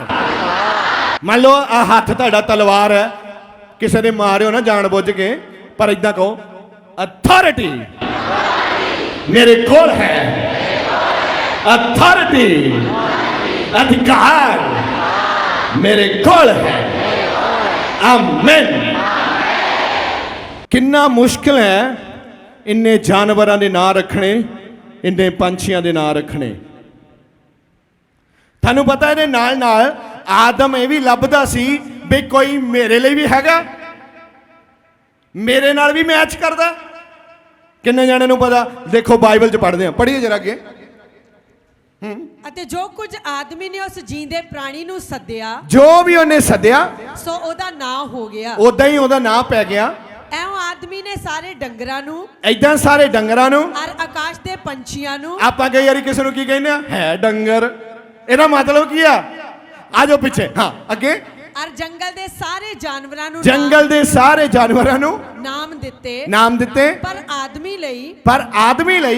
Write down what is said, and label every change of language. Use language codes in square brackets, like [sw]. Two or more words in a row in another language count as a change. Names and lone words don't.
[pa] ਮੰਨ ਲਓ ਆ ਹੱਥ ਤੁਹਾਡਾ ਤਲਵਾਰ ਹੈ, ਕਿਸੇ ਨੇ ਮਾਰਿਓ ਨਾ ਜਾਣ ਬੁੱਝ ਕੇ, ਪਰ ਇੱਦਾਂ ਕਹੋ ਅਥਾਰਟੀ ਮੇਰੇ ਕੋਲ ਹੈ, ਅਥਾਰਟੀ ਅਧਿਕਾਰ ਮੇਰੇ ਕੋਲ ਹੈ। आमीन। ਕਿੰਨਾ ਮੁਸ਼ਕਲ ਹੈ ਇੰਨੇ ਜਾਨਵਰਾਂ ਦੇ ਨਾਮ ਰੱਖਣੇ, ਇੰਨੇ ਪੰਛੀਆਂ ਦੇ ਨਾਮ ਰੱਖਣੇ। ਥੋਨੂੰ ਪਤਾ ਹੈ ਨਾਲ ਨਾਲ ਆਦਮ ਇਹ ਵੀ ਲੱਭਦਾ ਸੀ ਵੀ ਕੋਈ ਮੇਰੇ ਲਈ ਵੀ ਹੈਗਾ, ਮੇਰੇ ਨਾਲ ਵੀ ਮੈਚ ਕਰਦਾ। ਕਿੰਨੇ ਜਣੇ ਨੂੰ ਪਤਾ? ਦੇਖੋ ਬਾਈਬਲ 'ਚ ਪੜ੍ਹਦੇ ਹਾਂ, ਪੜ੍ਹੀਏ ਜ਼ਰਾ ਅੱਗੇ। ਅਤੇ ਜੋ ਕੁਝ ਆਦਮੀ ਨੇ ਉਸ ਜੀਂਦੇ ਪ੍ਰਾਣੀ ਨੂੰ ਸੱਦਿਆ, ਜੋ ਵੀ ਉਨ੍ਹਾਂ ਸੱਦਿਆ ਸੋ ਉਹਦਾ ਨਾਂ ਹੋ ਗਿਆ। ਉਦਾਂ ਹੀ ਓਹਦਾ ਨਾਮ ਪੈ ਗਿਆ। ਐਉਂ ਆਦਮੀ ਨੇ ਸਾਰੇ ਡੰਗਰਾਂ ਨੂੰ ਐਦਾਂ ਸਾਰੇ ਡੰਗਰਾਂ ਨੂੰ ਔਰ ਆਕਾਸ਼ ਦੇ ਪੰਛੀਆਂ ਨੂੰ। ਆਪਾਂ ਕਈ ਵਾਰੀ ਕਿਸੇ ਨੂੰ ਕੀ ਕਹਿੰਦੇ ਆ, ਹੈ ਡੰਗਰ। ਇਹਦਾ ਮਤਲਬ ਕੀ ਆ? ਆ ਜਾਓ ਪਿੱਛੇ, ਹਾਂ ਅੱਗੇ। ਔਰ ਜੰਗਲ ਦੇ ਸਾਰੇ ਜਾਨਵਰਾਂ ਨੂੰ ਜੰਗਲ ਦੇ ਸਾਰੇ ਜਾਨਵਰਾਂ ਨੂੰ ਨਾਮ ਦਿੱਤੇ, ਨਾਮ ਦਿੱਤੇ, ਪਰ ਆਦਮੀ ਲਈ ਪਰ ਆਦਮੀ ਲਈ